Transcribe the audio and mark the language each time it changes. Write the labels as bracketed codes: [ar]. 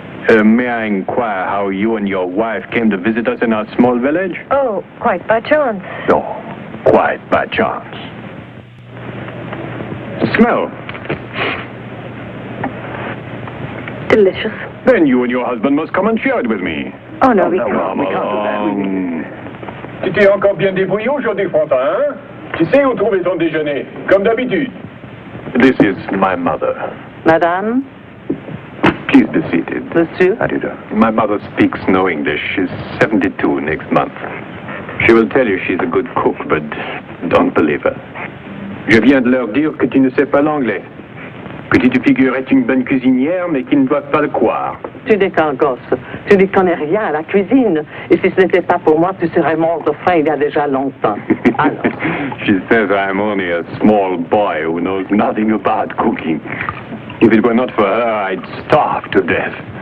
[en] May I inquire how you and your wife came to visit us in our small village? Oh, quite by chance. No, quite by chance. Smell. Delicious. Then you and your husband must come and share it with me. Oh, no, we no, can't. Mom. Come along. [fr] Tu t'es encore bien débrouillé aujourd'hui, Frontin, hein? Tu sais où trouver ton déjeuner, comme d'habitude. [en] This is my mother. [fr] Madame, [en] Please be seated. [fr] monsieur. [en] How do you do? My mother speaks no English. She's 72 next month. She will tell you she's a good cook, but don't believe her. [fr] Je viens de leur dire que tu ne sais pas l'anglais. Que tu te figures être une bonne cuisinière, mais qu'ils ne doivent pas le croire. Tu n'es qu'un gosse. Tu n'y connais rien à la cuisine. Et si ce n'était pas pour moi, tu serais mort de faim il y a déjà longtemps. Alors, [en] She says I'm only a small boy who knows nothing about cooking. If it were not for her, I'd starve to death.